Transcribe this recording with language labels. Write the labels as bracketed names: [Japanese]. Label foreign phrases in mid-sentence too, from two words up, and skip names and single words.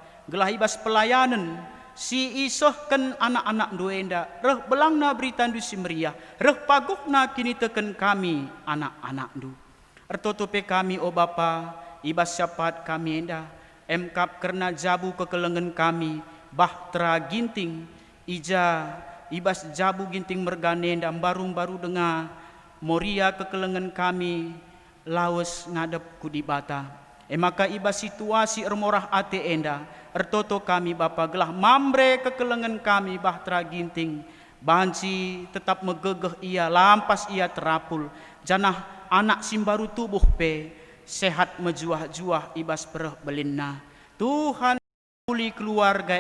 [Batak Karo] gelah ibas pelayanan si isohken anak-anak duenda reh belangna berita du si meriah reh pagukna kini teken kami anak-anak du ertotope kami o Bapa ibas syapat kami enda emkap kerna jabu kekelengan kami bahtera ginting ija ibas jabu ginting merganenda baru-baru dengar moria kekelengan kami lawas ngadep kudibata maka ibas situasi ermorah ate enda ertoto kami Bapa gelah mambre kekelengan kami bahtera ginting banci tetap megegeh ia lampas ia terapul janah anak simbaru tubuh pe sehat mejuah-juah ibas pereh belinna Tuhan muli keluarga